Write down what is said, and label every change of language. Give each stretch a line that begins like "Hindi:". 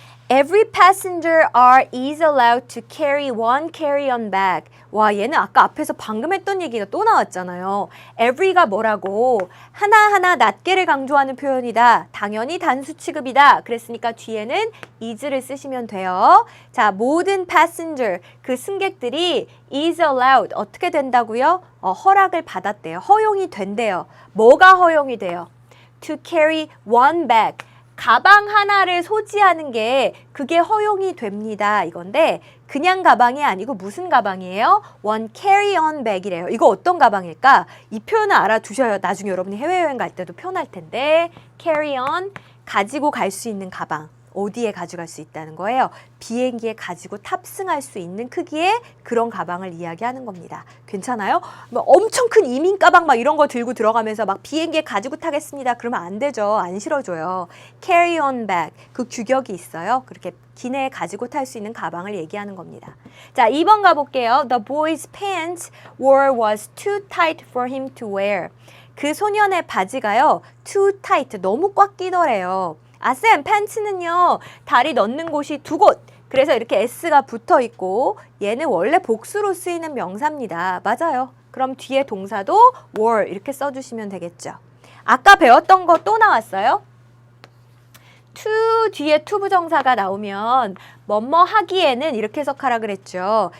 English: Every passenger is allowed to carry one carry-on bag.
Korean: 와, 얘는 아까 앞에서 방금 했던 얘기가 또 나왔잖아요. every가 뭐라고? 하나하나 낱개를 강조하는 표현이다. 당연히 단수 취급이다. 그랬으니까 뒤에는 is를 쓰시면 돼요. 자, 모든 passenger, 그 승객들이
English: is allowed.
Korean: 어떻게 된다고요? 허락을 받았대요. 허용이 된대요. 뭐가 허용이 돼요?
English: To carry one bag.
Korean: 가방 하나를 소지하는 게 그게 허용이 됩니다. 이건데 그냥 가방이 아니고 무슨 가방이에요?
English: one carry-on bag이래요.
Korean: 이거 어떤 가방일까? 이 표현을 알아두셔야 나중에 여러분이 해외여행 갈 때도 편할 텐데 carry-on, 가지고 갈 수 있는 가방. 어디에 가져갈 수 있다는 거예요? 비행기에 가지고 탑승할 수 있는 크기의 그런 가방을 이야기하는 겁니다. 괜찮아요? 뭐 엄청 큰 이민 가방 막 이런 거 들고 들어가면서 막 비행기에 가지고 타겠습니다. 그러면 안 되죠. 안 실어줘요. carry on bag. 그 규격이 있어요. 그렇게 기내에 가지고 탈 수 있는 가방을 얘기하는 겁니다. 자, 2번 가볼게요.
English: The boy's pants was too tight for him to wear.
Korean: 그 소년의 바지가요.
English: too tight.
Korean: 너무 꽉 끼더래요. 아, 쌤, 팬츠는요, 다리 넣는 곳이 두 곳. 그래서 이렇게 s가 붙어 있고, 얘는 원래 복수로 쓰이는 명사입니다. 맞아요. 그럼 뒤에 동사도 were 이렇게 써주시면 되겠죠. 아까 배웠던 거 또 나왔어요? to 뒤에 to 부정사가 나오면 뭐뭐 하기에는 이렇게 해석하라 그랬죠.